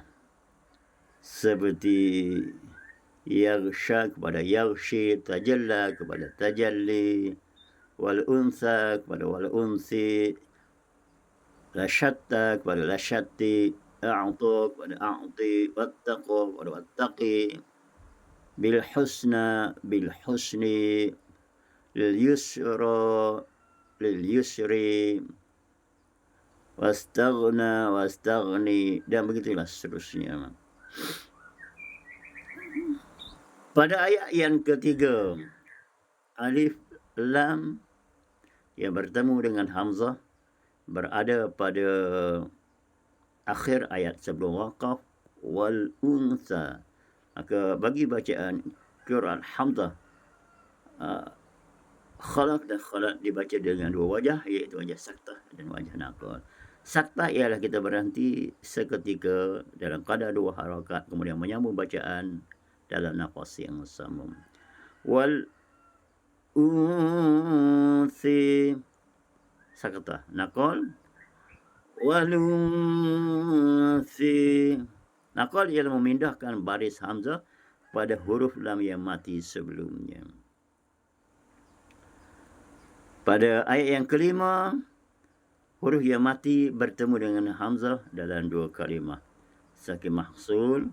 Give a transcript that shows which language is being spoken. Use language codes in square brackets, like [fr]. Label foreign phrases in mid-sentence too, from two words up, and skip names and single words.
[ms] Seperti yaghsha kepada yaghshi, tajalla kepada tajalli, wal unsa kepada [ar] والأنثى, [ms] lasyatta kepada lasyatti, a'ta kepada a'ti, wattaqa kepada wattaqi, [ar] بالحسنى بالحسنى, لليسرى لليسرى, واستغنى واستغنى, [ms] dan begitulah seterusnya. Pada ayat yang ketiga, alif lam yang bertemu dengan hamzah berada pada akhir ayat sebelum waqaf, [ar] والأنثى. [ms] Maka bagi bacaan qiraat hamzah, Khalaf dan Khalat dibaca dengan dua wajah, iaitu wajah saktah dan wajah naqal. Saktah ialah kita berhenti seketika dalam kadar 2 harakat, kemudian menyambung bacaan dalam nafas yang sama. [ar] والأنثى [ms] saktah, naqal. [ar] والأنثى [ms] naqal ialah memindahkan baris hamzah pada huruf lam yang mati sebelumnya. Pada ayat yang kelima, huruf yang mati bertemu dengan hamzah dalam 2 kalimah. Sakin mahsul.